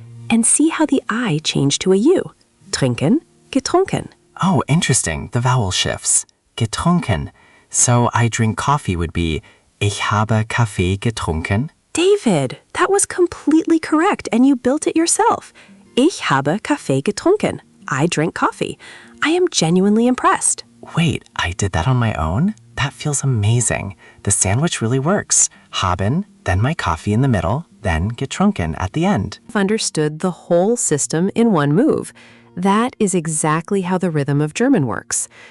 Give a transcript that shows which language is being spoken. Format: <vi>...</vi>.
<en>And see how the I changed to a U.</en> <de>Trinken, getrunken.</de> <en>Oh, interesting. The vowel shifts. Getrunken. So I drink coffee would be</en> <de>ich habe Kaffee getrunken.</de> <en>David, that was completely correct, and you built it yourself.</en> <de>Ich habe Kaffee getrunken.</de> <en>I drink coffee. I am genuinely impressed. Wait, I did that on my own? That feels amazing. The sandwich really works. Haben, then my coffee in the middle, then getrunken at the end. I've understood the whole system in one move. That is exactly how the rhythm of German works.</en>